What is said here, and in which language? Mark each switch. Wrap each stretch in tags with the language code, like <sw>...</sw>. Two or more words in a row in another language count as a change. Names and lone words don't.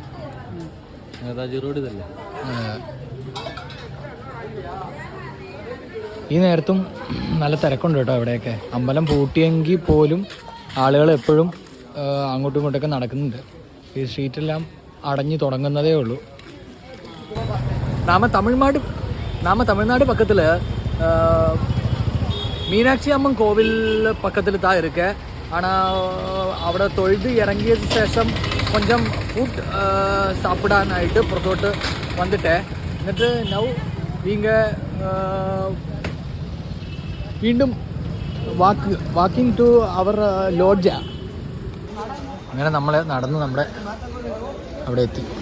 <ml>നേതാജി റോഡ് ഇതല്ലേ? ഈ നേരത്തും നല്ല തിരക്കുണ്ട് കേട്ടോ ഇവിടെയൊക്കെ. അമ്പലം പൂട്ടിയെങ്കിൽ പോലും ആളുകൾ എപ്പോഴും അങ്ങോട്ടും ഇങ്ങോട്ടൊക്കെ നടക്കുന്നുണ്ട്. ഈ സ്ട്രീറ്റെല്ലാം അടഞ്ഞു തുടങ്ങുന്നതേ ഉള്ളൂ.</ml> <ta>நாம தமிழ்நாடு பக்கத்தில் மீனாட்சி அம்மன் கோவில் பக்கத்தில் தான் இருக்கு.</ta> <ml>ஆனால் അവിടെ തൊഴുത് ഇറങ്ങിയതിന് ശേഷം കൊഞ്ചം ഫുഡ് സാപ്പിടാനായിട്ട് പുറത്തോട്ട് വന്നിട്ട് എന്നിട്ട് നൗ വീണ്ടും</ml> <en>walking to our lodge.</en> <ml>അങ്ങനെ നമ്മൾ നടന്ന് നമ്മുടെ അവിടെ എത്തി.</ml>